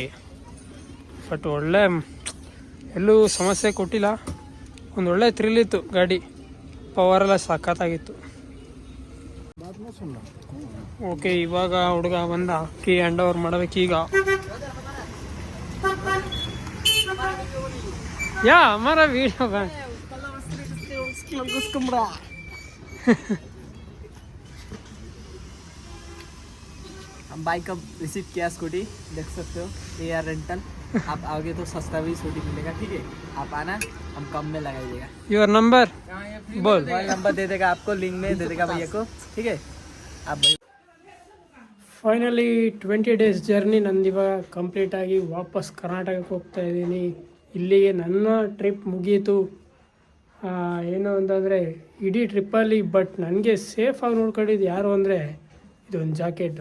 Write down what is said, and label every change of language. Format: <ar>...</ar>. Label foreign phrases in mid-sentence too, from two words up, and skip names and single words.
<kn>ಬಟ್ ಒಳ್ಳೆ ಎಲ್ಲೂ ಸಮಸ್ಯೆ ಕೊಟ್ಟಿಲ್ಲ, ಒಂದು ಒಳ್ಳೆ ಥ್ರಿಲ್ ಇತ್ತು ಗಾಡಿ, ಪವರೆಲ್ಲ ಸಖತ್ತಾಗಿತ್ತು. ಓಕೆ, ಇವಾಗ ಹುಡುಗ ಬಂದ,</kn> <en>key hand over</en> <kn>ಮಾಡಬೇಕೀಗ.</kn> <hi>या हमारा वीडियो हम बाइक का रिसीव किया स्कूटी, देख सकते हो AR रेंटल. आप आओगे तो सस्ता भी स्कूटी मिलेगा, ठीक है. आप आना, हम कम में लगाइएगा.</hi> <en>your number बोल. mobile number</en> <hi>दे देगा आपको, लिंक में दे देगा भैया को, ठीक है. आप</hi> <en>finally 20 days journey</en> <kn>ನಂದಿವಾಗ ಕಂಪ್ಲೀಟಾಗಿ ವಾಪಸ್ ಕರ್ನಾಟಕಕ್ಕೆ ಹೋಗ್ತಾ ಇದ್ದೀನಿ. ಇಲ್ಲಿಗೆ ನನ್ನ ಟ್ರಿಪ್ ಮುಗೀತು. ಏನು ಅಂತಂದರೆ ಇಡೀ ಟ್ರಿಪ್ಪಲ್ಲಿ ಬಟ್ ನನಗೆ ಸೇಫಾಗಿ ನೋಡ್ಕೊಂಡಿದ್ದು ಯಾರು ಅಂದರೆ ಇದೊಂದು ಜಾಕೆಟು.</kn>